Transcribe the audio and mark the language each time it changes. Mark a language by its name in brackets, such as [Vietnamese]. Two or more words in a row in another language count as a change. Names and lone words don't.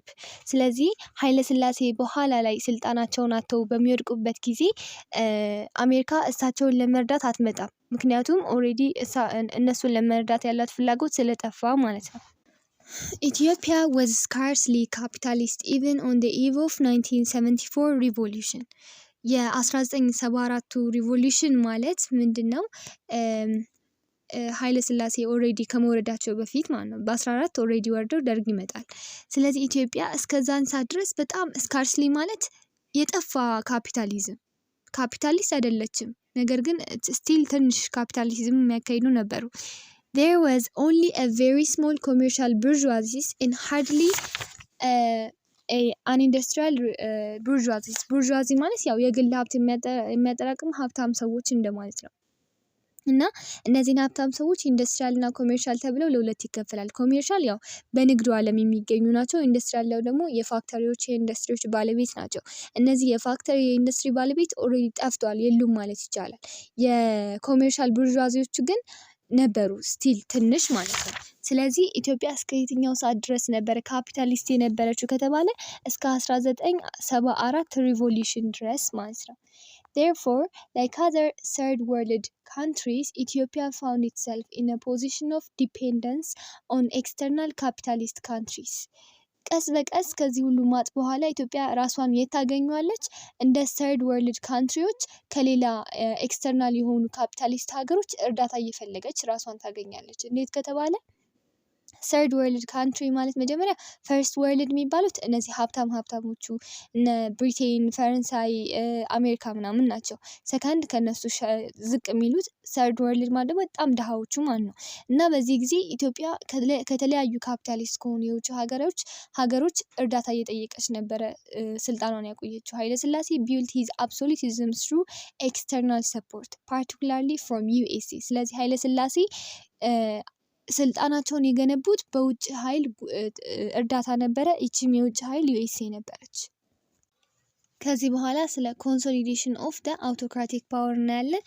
[Amharic] ስለዚህ ኃይለ ስላሴ በኋላ ላይ ስልጣናቸውን አጥተው በሚወድቁበት ጊዜ አሜሪካ እሳቸውን ለመርዳት አትመጣም። ምክንያቱም ኦሬዲ እነሱን ለመርዳት ያላት ፍላጎት ስለጠፋ ማለት ነው። [English] Ethiopia was scarcely capitalist even on the eve of 1974 revolution. [Amharic] የ1974 ሪቮሉሽን ማለት ምንድነው? ኃይለ ስላሴ ኦሬዲ ከመወረዳቸው በፊት ማለት ነው። በ14 ኦሬዲ ወርደው ደርግ ይመጣል። ስለዚህ ኢትዮጵያ እስከዛን ሰዓት ድረስ በጣም ስካርስሊ ማለት የጠፋ ካፒታሊስት አይደለችም። ነገር ግን ስቲል ትንሽ ካፒታሊዝም የሚያካሂዱ ነበሩ። [English] There was only a very small commercial bourgeoisie and hardly an industrial bourgeoisie. [Amharic] bourgeoisie ማለት ያው የግል ሀብት የሚያጠራቅም ሀብታም ሰዎች እንደማለት ነው። እና እነዚህን ሀብታም ሰዎች ኢንዱስትሪያል እና ኮሜርሻል ተብለው ለሁለት ይከፈላል። ኮሜርሻል ያው በንግዱ ዓለም የሚገኙ ናቸው። ኢንዱስትሪያል ደግሞ የፋክተሪዎች የኢንዱስትሪዎች ባለቤት ናቸው። እነዚህ የፋክተሪ የኢንዱስትሪ ባለቤት ኦልሬዲ ጠፍተዋል፣ የሉም ማለት ይቻላል። የኮሜርሻል ቡርዥዋዚዎቹ ግን ነበሩ ስቲል ትንሽ ማለት ነው። ስለዚህ ኢትዮጵያ እስከ የትኛው ሰዓት ድረስ ነበረ ካፒታሊስት የነበረችው ከተባለ እስከ 1974 ሪቮሉሽን ድረስ ማለት ነው። [English] Therefore, like other third world countries, Ethiopia found itself in a position of dependence on external capitalist countries. [Amharic] ቀስ በቀስ ከዚህ ሁሉ ማጥ በኋላ ኢትዮጵያ ራሷን የታገኘዋለች እንደ [English] third world countries [Amharic] ከሌላ ኤክስተርናል የሆኑ ካፒታሊስት ሀገሮች እርዳታ እየፈለገች ራሷን ታገኛለች። እንዴት ከተባለ [English] third world country [Amharic] ማለት መጀመሪያ [English] first world [Amharic] የሚባሉት እነዚህ ሀብታሞቹ እነ ብሪቴን፣ ፈረንሳይ፣ አሜሪካ ምናምን ናቸው። ሰከንድ ከነሱ ዝቅ የሚሉት [English] third world [Amharic] ማለት ደግሞ በጣም ድሃዎቹ ማለት ነው። እና በዚህ ጊዜ ኢትዮጵያ ከተለያዩ ካፒታሊስት ከሆኑ የውጭ ሀገሮች እርዳታ እየጠየቀች ነበረ ስልጣኗን ያቆየችው። ኃይለ ስላሴ [English] built his absolutism through external support, particularly from USA. [Amharic] ስለዚህ ኃይለ ስላሴ ስልጣናቸውን የገነቡት በውጭ ኃይል እርዳታ ነበረ። ይቺም የውጭ ኃይል ዩኤስኤ ነበረች። ከዚህ በኋላ ስለ [English] consolidation of the autocratic power [Amharic] እናያለን።